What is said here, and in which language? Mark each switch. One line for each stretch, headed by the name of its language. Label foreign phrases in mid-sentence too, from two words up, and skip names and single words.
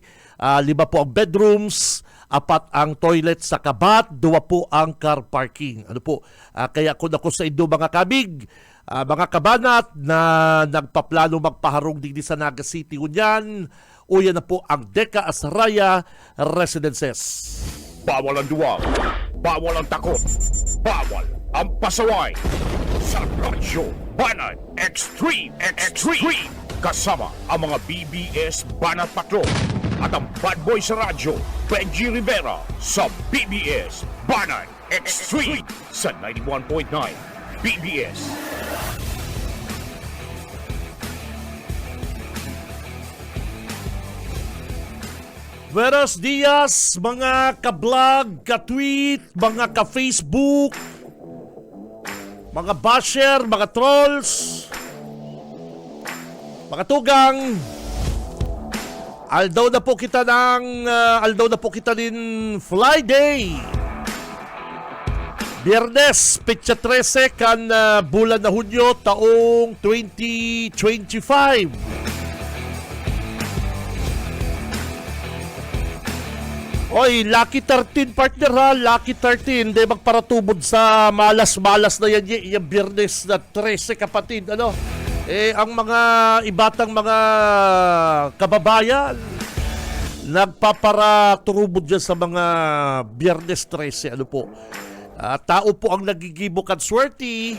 Bikol: 5 po ang bedrooms, 4 ang toilet sa kabat, 2 po ang
English: car parking.
Bikol: Ano po? Kaya kung ako sa indo mga kabig, mga kabanat na nagpaplano magpaharong digdi sa Naga City unyan, uyan na po ang Deca Asraya Residences.
Filipino: Bawal ang duwag. Bawal ang takot. Bawal ang pasaway. Sa Radyo Banat Extreme. Kasama ang mga BBS Banat Patrol at ang bad boy sa radyo, Benji Rivera sa BBS Banat Extreme sa 91.9 BBS.
Spanish: Buenos dias,
Bikol: mga ka-vlog, ka-tweet, mga ka-Facebook, mga basher, mga trolls, mga tugang. Aldaw na po kita din Friday. Biyernes, petsa 13 kan bulan na Hunyo taong 2025. Oy,
English: Lucky 13 partner
Bikol: ha,
English: Lucky 13.
Bikol: Di magparatubod sa malas-malas na yan yung Biyernes na 13 kapatid. Ano? Ang mga ibatang mga kababayan nagpaparaturubod dyan sa mga Biyernes 13. Ano po? Tao po ang nagigibukan swerte.